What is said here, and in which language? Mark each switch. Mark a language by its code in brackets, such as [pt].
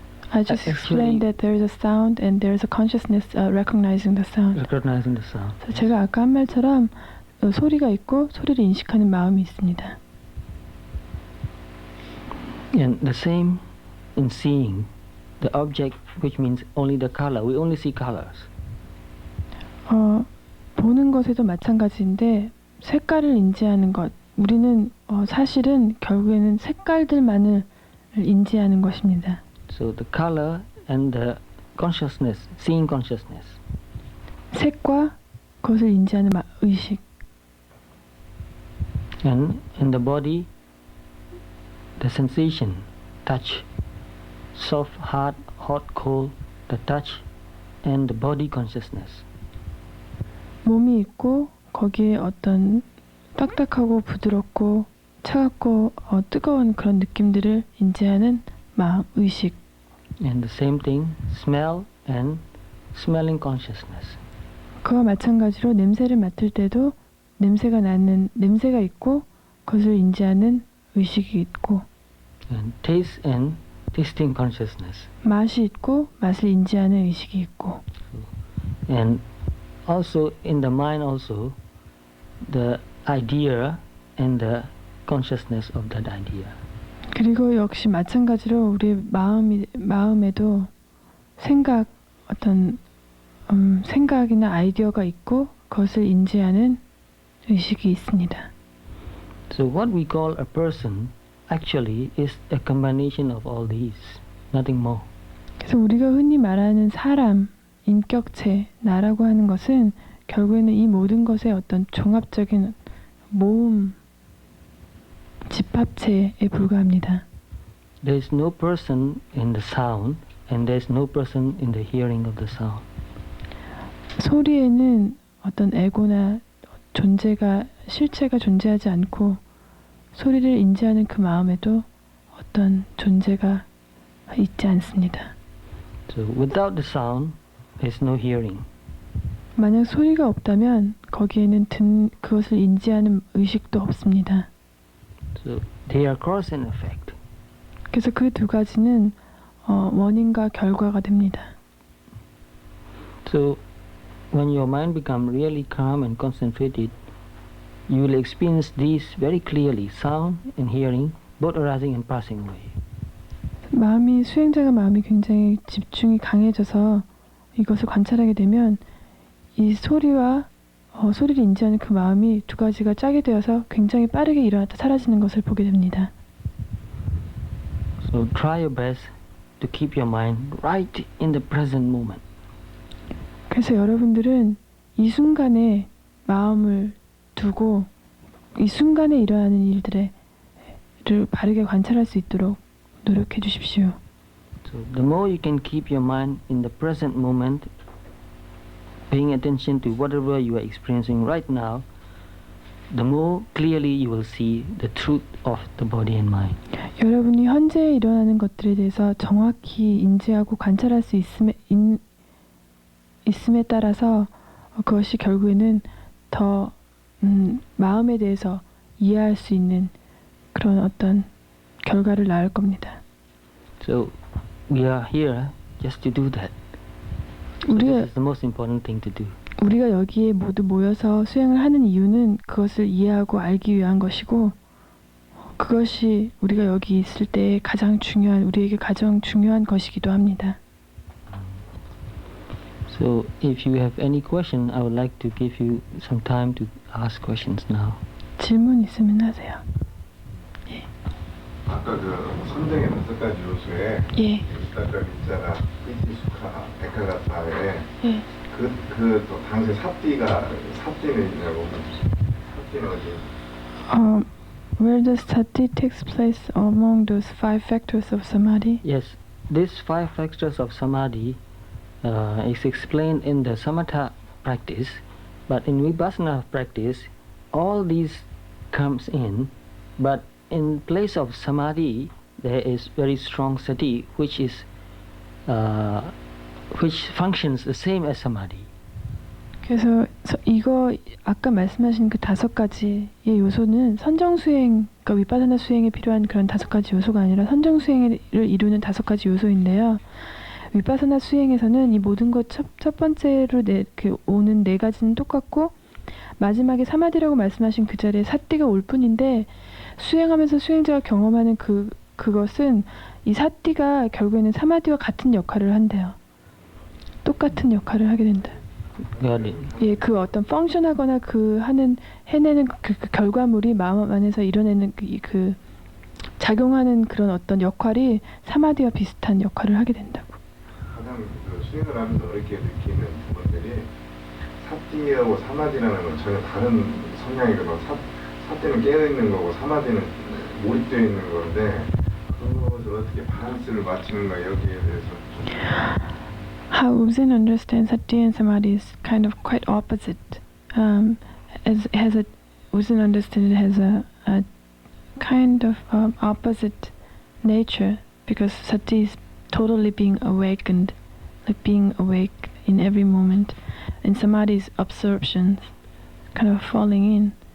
[en] I just explained that there is a sound and there is a consciousness recognizing the sound. Recognizing the sound. [ko] 제가 아까 한 말처럼 소리가 있고 소리를 인식하는 마음이 있습니다. [en] And the same in seeing the object, which means only the color. We only see colors. [ko] 보는 것에도 마찬가지인데 색깔을 인지하는 것. 우리는 사실은 결국에는 색깔들만을 인지하는 것입니다. [en] So the color and the consciousness, seeing consciousness. [ko] 색과 그것을 인지하는 의식. [en] And in the body, the sensation, touch, soft, hard, hot, cold, the touch, and the body consciousness. [ko] 몸이 있고 거기에 어떤 딱딱하고 부드럽고 차갑고 뜨거운 그런 느낌들을 인지하는 마음, 의식. [en] And the same thing, smell and smelling consciousness. [ko] 그와 마찬가지로 냄새를 맡을 때도 냄새가 있고 그것을 인지하는 의식이 있고 [en] And taste and tasting consciousness. [ko] 맛이 있고 맛을 인지하는 의식이 있고 [en] And also in the mind also the idea and the consciousness of that idea. [ko] 그리고 역시 마찬가지로 우리 마음에도 생각이나 아이디어가 있고 그것을 인지하는 의식이 있습니다. [en] So what we call a person actually is a combination of all these, nothing more. [ko] 그래서 우리가 흔히 말하는 사람, 인격체, 나라고 하는 것은 결국에는 이 모든 것의 어떤 종합적인 모음, 집합체에 불과합니다. [en] There is no person in the sound and there is no person in the hearing of the sound. [ko] 소리에는 어떤 에고나 실체가 존재하지 않고 소리를 인지하는 그 마음에도 어떤 존재가 있지 않습니다. [en] So without the sound, there is no hearing. [ko] 만약 소리가 없다면 거기에는 그것을 인지하는 의식도 없습니다. [en] So they are cause and effect. [ko] 그래서 그 두 가지는 원인과 결과가 됩니다. [en] So when your mind becomes really calm and concentrated, you will experience these very clearly, sound and hearing, both arising and passing away. [ko] 수행자가 마음이 굉장히 집중이 강해져서 이것을 관찰하게 되면 이 소리와 소리를 인지하는 그 마음이 두 가지가 짝이 되어서 굉장히 빠르게 일어났다 사라지는 것을 보게 됩니다. [en] So try your best to keep your mind right in the present moment. [ko] 그래서 여러분들은 이 순간에 마음을 두고 이 순간에 일어나는 일들을 바르게 관찰할 수 있도록 노력해 주십시오. [en] So the more you can keep your mind in the present moment, paying attention to whatever you are experiencing right now, the more clearly you will see the truth of the body and mind. [ko] 여러분이 현재 일어나는 것들에 대해서 정확히 인지하고 관찰할 수 있음에 따라서 그것이 결국에는 더 마음에 대해서 이해할 수 있는 그런 어떤 결과를 낳을 겁니다. [en] So we are here just to do that. So this is the most important thing to do. [ko] 우리가 여기에 모두 모여서 수행을 하는 이유는 그것을 이해하고 알기 위한 것이고 그것이 우리가 여기 있을 때 우리에게 가장 중요한 것이기도 합니다. [en] So if you have any question, I would like to give you some time to ask questions now. [ko] 질문 있으면 하세요. 아까 그 선정의 5가지 요소에 예. 유타카, 빗자라, 피티, 수카, 에카가타에 예. 또 당시 삿띠는 있냐고. 삿띠는 어디? [en] Where does sati takes place among those 5 factors of samadhi? Yes, these 5 factors of samadhi is explained in the samatha practice, but in vipassana practice, all these comes in, but in place of samadhi, there is very strong sati, which functions the same as samadhi. [ko] 그래서 이거 아까 말씀하신 그 5가지의 요소는 선정수행, 그러니까 위파사나 수행에 필요한 그런 5가지 요소가 아니라 선정수행을 이루는 5가지 요소인데요. 위파사나 수행에서는 이 모든 것 첫 번째로 오는 4가지는 똑같고 마지막에 사마디라고 말씀하신 그 자리에 사띠가 올 뿐인데 수행하면서 수행자가 경험하는 그것은 이 사띠가 결국에는 사마디와 같은 역할을 한대요. 똑같은 역할을 하게 된다. 예, 그 어떤 펑션하거나 해내는 그 결과물이 마음 안에서 이뤄내는 그 작용하는 그런 어떤 역할이 사마디와 비슷한 역할을 하게 된다고. 가장 수행을 하면서 어렵게 느끼는 부분들이 삿띠하고 사마디라는 건 전혀 다른 성향이거든요. 삿띠는 깨어있는 거고 사마디는 몰입되어 있는 건데 그것을 어떻게 밸런스를 맞추는가 여기에 대해서 [en] How Ujin understands Sati and Samadhi is kind of quite opposite. Ujin understands it has a kind of opposite nature because Sati is totally being awakened, like being awake in every moment, and Samadhi is absorption, kind of falling in.